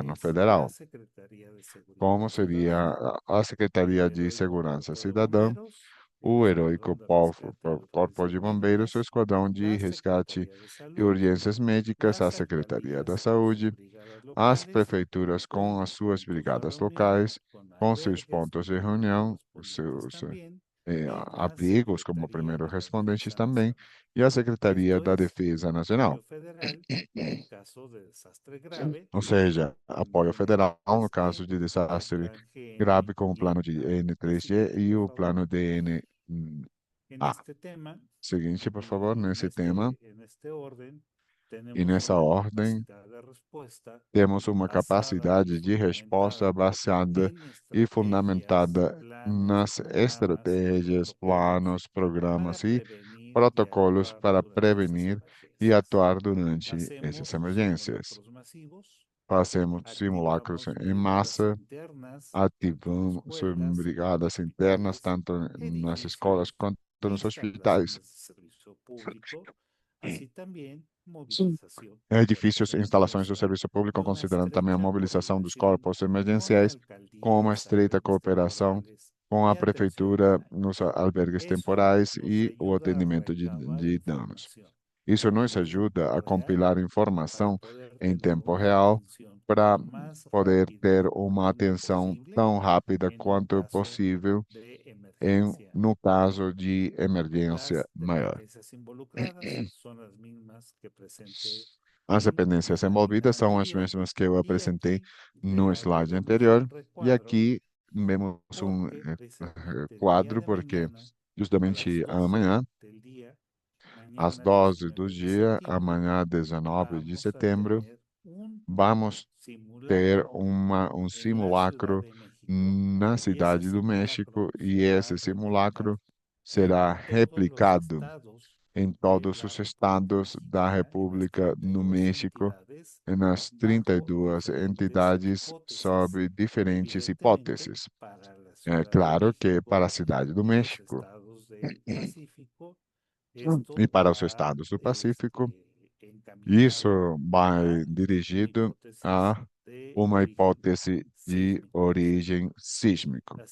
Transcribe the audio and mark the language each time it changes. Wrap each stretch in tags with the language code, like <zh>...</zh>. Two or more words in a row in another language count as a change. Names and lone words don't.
<pt>governo</pt> <es>es la</es> <pt>federal,</pt> <es>Secretaría de Seguridad</es> <pt>como seria</pt> <es>Ciudadana,</es> <pt>a</pt> <es>el</es> <pt>Secretaria de</pt> <es>heroico</es> <pt>Segurança</pt> <es>Cuerpo de</es> <pt>Cidadã,</pt> <es>Bomberos, el</es> <pt>o heróico</pt> <es>Escuadrón de Rescate y</es> <pt>Corpo de</pt> <es>Atención</es> <pt>Bombeiros, o</pt> <es>Médicas,</es> <pt>Esquadrão de</pt> <es>la</es> <pt>Resgate</pt> <es>Secretaría de</es> <pt>e</pt> <es>Salud,</es> <pt>Urgências Médicas, a</pt> <es>las</es> <pt>Secretaria da</pt> <es>alcaldías con sus</es> <pt>Saúde,</pt> <es>brigadas</es> <pt>as</pt> <es>locales,</es> <pt>prefeituras</pt> <es>con</es> <pt>com as</pt> <es>los</es> <pt>suas</pt> <es>puntos de</es> <pt>brigadas</pt> <es>reunión,</es> <pt>locais,</pt> <es>con</es> <pt>com seus</pt> <es>albergues</es> <pt>pontos de</pt> <es>como primeros</es> <pt>reunião, os</pt> <es>respondientes</es> <pt>seus</pt> <es>también, y la</es> <pt>abrigos como</pt> <es>Secretaría</es> <pt>primeiros</pt> <es>de la</es> <pt>respondentes</pt> <es>Defensa</es> <pt>também,</pt> <es>Nacional.</es> <pt>e a Secretaria</pt> <es>Esto</es> <pt>da</pt> <es>es</es> <pt>Defesa Nacional.</pt> <es>apoyo federal en caso de desastre grave,</es> <pt>Ou seja, apoio</pt> <es>también</es> <pt>federal no</pt> <es>desde</es> <pt>caso de</pt> <es>el</es> <pt>desastre</pt> <es>plan</es> <pt>grave, como o</pt> <es>GNY.</es> <pt>plano de</pt> <es>La</es> <pt>N3G</pt> <es>siguiente,</es> <pt>e</pt> <es>por</es> <pt>o</pt> <es>favor.</es> <pt>plano DNA.</pt> <es>En este tema</es> <pt>Seguinte, por favor,</pt> <es>y</es> <pt>nesse tema</pt> <es>en este orden,</es> <pt>e</pt> <es>tenemos</es> <pt>nessa</pt> <es>una</es> <pt>ordem,</pt> <es>capacidad de respuesta</es> <pt>temos uma</pt> <es>basada y</es> <pt>capacidade de resposta</pt> <es>fundamentada</es> <pt>baseada</pt> <es>en</es> <pt>e</pt> <es>estrategias,</es> <pt>fundamentada</pt> <es>planes,</es> <pt>nas</pt> <es>programas y</es> <pt>estratégias,</pt> <es>protocolos</es> <pt>planos,</pt> <es>para</es> <pt>programas e</pt> <es>prevenir y</es> <pt>protocolos</pt> <es>actuar</es> <pt>para</pt> <es>durante estas</es> <pt>prevenir e</pt> <es>emergencias.</es> <pt>atuar durante essas</pt> <es>Hacemos</es> <pt>emergências.</pt> <es>simulacros masivos,</es> <pt>Fazemos simulacros</pt> <es>activamos</es> <pt>em</pt> <es>brigadas</es> <pt>massa,</pt> <es>internas, tanto en</es> <pt>ativamos</pt> <es>escuelas,</es> <pt>brigadas internas,</pt> <es>hospitales,</es> <pt>tanto nas escolas</pt> <es>edificios,</es> <pt>quanto nos hospitais.</pt> <es>instalaciones de servicio público, así también movilización de</es> <pt>Edifícios e instalações do</pt> <es>emergencia</es> <pt>serviço</pt> <es>y</es> <pt>público,</pt> <es>una</es> <pt>considerando também a</pt> <es>estrecha</es> <pt>mobilização dos</pt> <es>coordinación</es> <pt>corpos</pt> <es>con</es> <pt>emergenciais, com uma</pt> <es>alcaldías,</es> <pt>estreita</pt> <es>albergues</es> <pt>cooperação</pt> <es>temporales</es> <pt>com a</pt> <es>y atención a</es> <pt>prefeitura</pt> <es>daños.</es> <pt>nos albergues</pt> <es>Eso</es> <pt>temporais</pt> <es>nos</es> <pt>e o</pt> <es>ayuda a</es> <pt>atendimento</pt> <es>recabar</es> <pt>de danos.</pt> <es>información</es> <pt>Isso nos</pt> <es>en</es> <pt>ajuda</pt> <es>tiempo</es> <pt>a</pt> <es>real</es> <pt>compilar</pt> <es>para</es> <pt>informação</pt> <es>poder</es> <pt>em</pt> <es>tener</es> <pt>tempo</pt> <es>una</es> <pt>real</pt> <es>atención</es> <pt>para</pt> <es>lo más</es> <pt>poder</pt> <es>rápida</es> <pt>ter uma</pt> <es>como</es> <pt>atenção</pt> <es>posible</es> <pt>tão rápida</pt> <es>en un</es> <pt>quanto</pt> <es>caso</es> <pt>possível</pt> <es>de</es> <pt>no</pt> <es>emergencia</es> <pt>caso</pt> <es>mayor.</es> <pt>de emergência</pt> <es>Las</es> <pt>maior.</pt> <es>dependencias involucradas son las mismas que presenté</es> <pt>As</pt> <es>en</es> <pt>dependências</pt> <es>la lámina</es> <pt>envolvidas são as</pt> <es>anterior</es> <pt>mesmas que eu</pt> <es>y</es> <pt>apresentei</pt> <es>aquí</es> <pt>no slide</pt> <es>realizamos un</es> <pt>anterior, e</pt> <es>recuadro</es> <pt>aqui vemos um</pt> <es>porque precisamente el día</es> <pt>quadro,</pt> <es>de</es> <pt>porque</pt> <es>mañana a las</es> <pt>justamente</pt> <es>12</es> <pt>amanhã,</pt> <es>del día,</es> <pt>às</pt> <es>mañana</es> <pt>12 do</pt> <es>19 de</es> <pt>dia,</pt> <es>septiembre,</es> <pt>amanhã, 19 de</pt> <es>vamos a</es> <pt>setembro,</pt> <es>tener un</es> <pt>vamos ter</pt> <es>simulacro</es> <pt>um</pt> <es>en la Ciudad</es> <pt>simulacro</pt> <es>de México</es> <pt>na</pt> <es>y ese</es> <pt>cidade do</pt> <es>simulacro</es> <pt>México,</pt> <es>se</es> <pt>e</pt> <es>va a</es> <pt>esse</pt> <es>replicar</es> <pt>simulacro</pt> <es>en</es> <pt>será</pt> <es>todos los</es> <pt>replicado</pt> <es>estados</es> <pt>em todos os estados da República no México, e nas 32 entidades sob diferentes hipóteses. É claro que para a cidade do México e para os estados do Pacífico, isso vai dirigido a uma hipótese de origem sísmica.</pt>